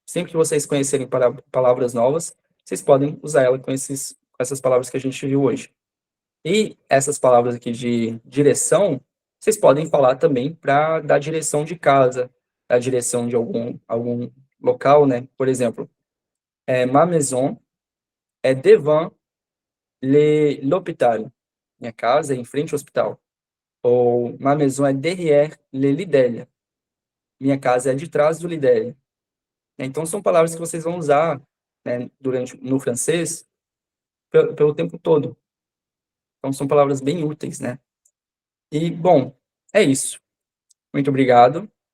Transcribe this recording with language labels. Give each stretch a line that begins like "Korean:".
Portuguese: Sempre que vocês conhecerem palavras novas, vocês podem usar ela com essas palavras que a gente viu hoje. E essas palavras aqui de direção, vocês podem falar também para dar direção de casa, a direção de algum local, né?
French: Por exemplo, ma maison est devant l'hôpital.
Portuguese: Minha casa é em frente ao hospital.
French: Ou ma maison est derrière le Lidl.
Portuguese: Minha casa é de trás do Lidl. Então, são palavras que vocês vão usar, né, no francês pelo tempo todo. Então, são palavras bem úteis, né? E, bom, é isso. Muito obrigado.